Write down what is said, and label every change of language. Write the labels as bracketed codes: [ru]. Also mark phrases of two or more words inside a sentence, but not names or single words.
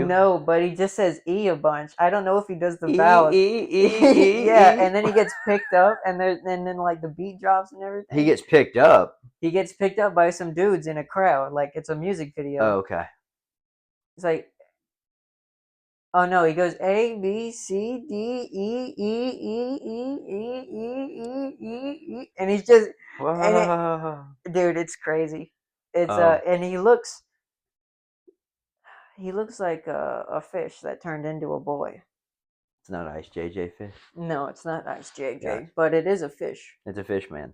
[en] no, but he just says E a bunch. I don't know if he does the vowels. Yeah, and then he gets picked up, and then like the beat drops and everything. He gets picked up. He gets picked up by some dudes in a crowd, like it's a music video. Oh, okay. It's like, oh no, he goes A B C D E E E E E E E E, and he's just, dude, it's crazy. It's and he looks like a fish that turned into a boy. It's not Ice JJ fish. No, it's not Ice JJ, Yeah. but it is a fish. It's a fish man.